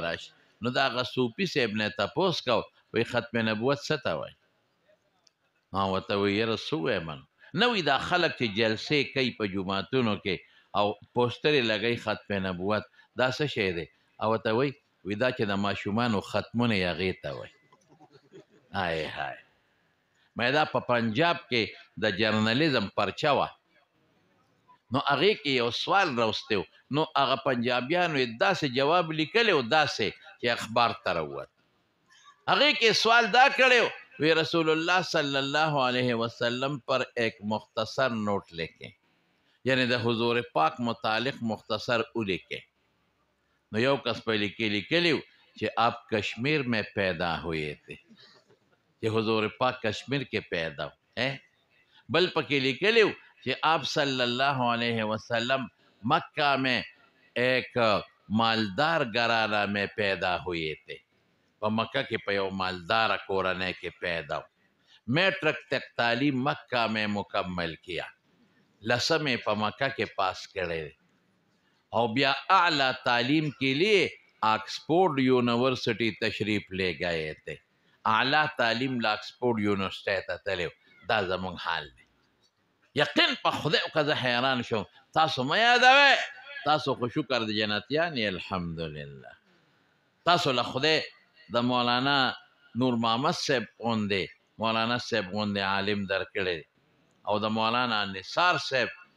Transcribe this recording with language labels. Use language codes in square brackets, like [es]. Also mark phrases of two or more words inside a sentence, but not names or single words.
[ps] راشي نو د هغه صوفي صاحب نه یې تپوس کو وایي ختم نبوت څه ته وایي ما ورته وایي یاره څه ووایم نه وي دا خلک چې جلسې کوي په جوماتونو کې او پوسټرې لګوي ختم نبوت دا څه شی دی او ورته وایي دا چې د ماشومانو ختمونه یې هغې ته وایي های های ما دا په پنجاب کې د جرنالیزم پرچه وه نو هغې کې یو سوال راوستی و نو هغه پنجابیانو یې داسې جواب لیکلی و داسې چې اخبار ته راووت هغې کې سوال دا کړی و وی رسول اللہ [ar] صلی اللہ علیہ وسلم [ur] پر ایک مختصر نوٹ لکھیں [ps] یعنی د حضور پاک متعلق مختصر او لکھیں نو یو کس پہ لکھلیو [ur] کہ آپ کشمیر میں پیدا ہوئے تھے کہ حضور پاک کشمیر کے پیدا ہوئے [ps] بل پکې لیکلیو [ur] کہ آپ صلی اللہ [ar] علیہ وسلم [ur] مکہ میں ایک مالدار گھرانہ میں پیدا ہوئے تھے [ps] په مکه کې په یو مالداره کورنۍ کې پیدا و [ur] میټرک تک تعلیم مکہ میں مکمل کیا [ps] لسمې په مکه کې پاس کړی او بیا [ur] اعلیٰ تعلیم کے لیے آکسفورڈ یونیورسٹی تشریف لے گئے تھے [ps] اعلیٰ تعلیم له آکسفورډ یونیورسټۍ ته تللی دا زموږ حال دی یقین په خدای که زه حیران شوم تاسو مه یادوئ تاسو خو شکر د جنتیان یې الحمدلله تاسو له خدای د مولانا نور محمد صاحب غوندې مولانا صاحب غوندې عالم درکړی او د مولانا نثار صاحب